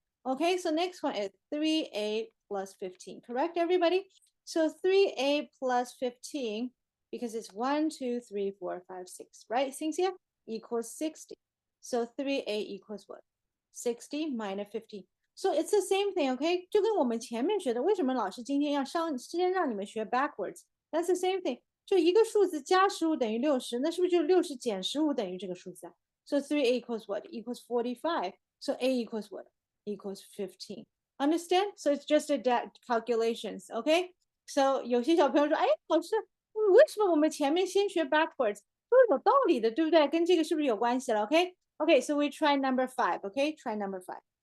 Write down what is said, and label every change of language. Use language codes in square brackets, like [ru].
[en] Okay, so next one is 3A plus 15. Correct, everybody? So 3A plus 15, because it's 1, 2, 3, 4, 5, 6, right, Cynthia? Equals 60. So 3A equals what? 60 minus 15. So it's the same thing, okay? [zh] 就跟我们前面学的，为什么老师今天要先让你们学 backwards? [en] That's the same thing. [zh] 就一个数字加15等于60，那是不是就60减15等于这个数字啊？ [en] So 3A equals what? Equals 45. So A equals what? Equals 15. Understand? So it's just a calculations, okay? So [zh] 有些小朋友说，哎，老师，为什么我们前面先学 backwards？都是有道理的，对不对？跟这个是不是有关系了？Okay? [en] Okay, so we try number 5, okay? Try number 5.